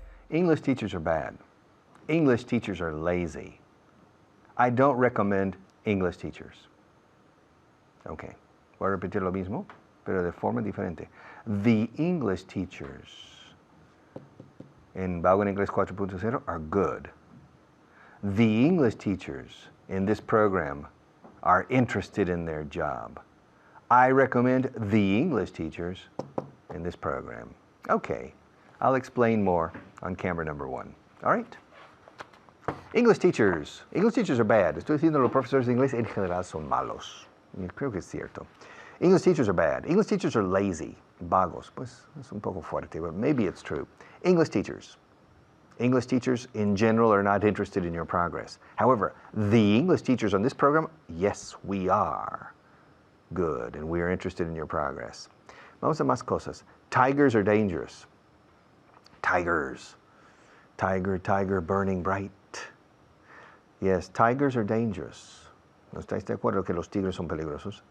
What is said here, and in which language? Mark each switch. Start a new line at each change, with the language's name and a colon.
English: English teachers are bad. English teachers are lazy. I don't recommend English teachers.
Spanish: Okay, voy a repetir lo mismo, pero de forma diferente.
English: The English teachers in Vaughan Inglés 4.0 are good. The English teachers in this program are interested in their job. I recommend the English teachers in this program. Okay, I'll explain more on camera number 1. All right? English teachers are bad.
Spanish: Estoy diciendo los profesores de inglés en general son malos. Y creo que es cierto.
English: English teachers are bad. English teachers are lazy.
Spanish: Vagos. Pues es un poco fuerte,
English: but maybe it's true. English teachers in general are not interested in your progress. However, the English teachers on this program, yes, we are good and we are interested in your progress.
Spanish: Vamos a más cosas.
English: Tigers are dangerous. Tigers. Tiger, tiger, burning bright. Yes, tigers are dangerous.
Spanish: ¿No estáis de acuerdo que los tigres son peligrosos?